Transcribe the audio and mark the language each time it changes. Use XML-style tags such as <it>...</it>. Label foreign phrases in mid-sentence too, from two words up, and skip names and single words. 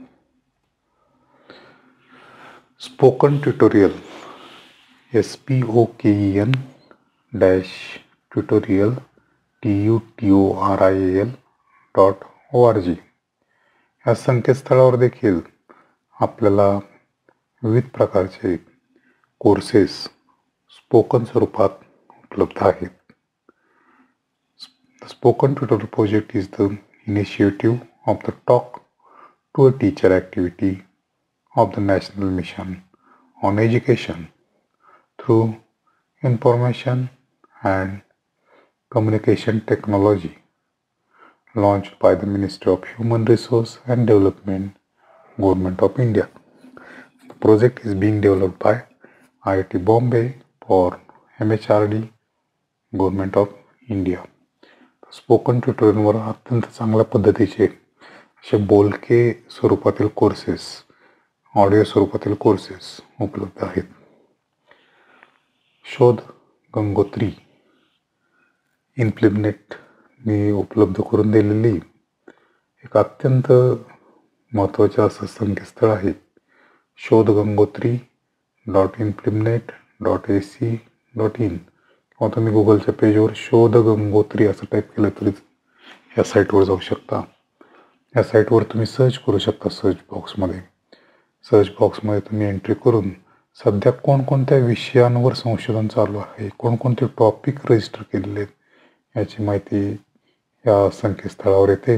<mr>स्पोकन ट्युटोरियल SPOKEN-tutorial.org या संकेतस्थळावर देखील आपल्याला विविध प्रकारचे कोर्सेस स्पोकन स्वरूपात उपलब्ध आहेत.</mr> <en>The Spoken Tutorial project is the initiative of the Talk to a Teacher activity of the National Mission on Education through Information and Communication Technology, launched by the Ministry of Human Resource and Development, Government of India. The project is being developed by IIT Bombay for MHRD, Government of India.</en> <mr>स्पोकन ट्युटोरियलवर अत्यंत चांगल्या पद्धतीचे असे बोलके स्वरूपातील कोर्सेस, ऑडिओ स्वरूपातील कोर्सेस उपलब्ध आहेत. शोध गंगोत्री इम्प्लिमेंटने उपलब्ध करून दिलेली एक अत्यंत महत्त्वाचे असं संकेतस्थळ आहे shodhgangotri.implement.ac.in किंवा तुम्ही गुगलच्या पेजवर शोध गंगोत्री असं टाईप केलं तरी या साईटवर जाऊ शकता. या साईटवर तुम्ही सर्च करू शकता.</mr> <en>search boxमध्ये</en> <mr>तुम्ही एंट्री करून सध्या कोणकोणत्या विषयांवर संशोधन चालू आहे, कोणकोणते टॉपिक रजिस्टर केलेले आहेत याची माहिती या संकेतस्थळावर येते.</mr>